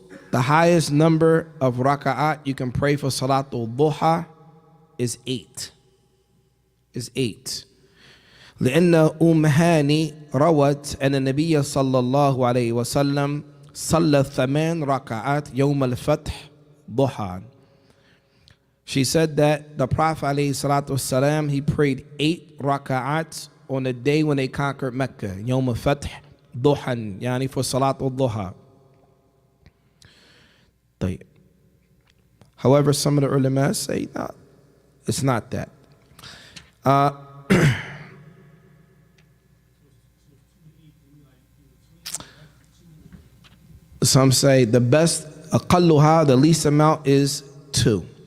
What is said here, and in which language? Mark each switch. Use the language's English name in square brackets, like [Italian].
[English] The highest number of raka'at you can pray for Salatul Duha is 8. Is 8. [Arabic] لأن هاني روت أن النبي صلى الله عليه وسلم صلى 8 ركعات يوم الفتح ضحى. [English] She said that the Prophet [Arabic] عليه الصلاة والسلام, [English] he prayed 8 raka'at on the day when they conquered Mecca. [Arabic] يوم الفتح ضحى, يعني [English] for Salatul Duha. However, some of the ulama say, no, it's not that. Some say the best, aqalluha, the least amount is 2.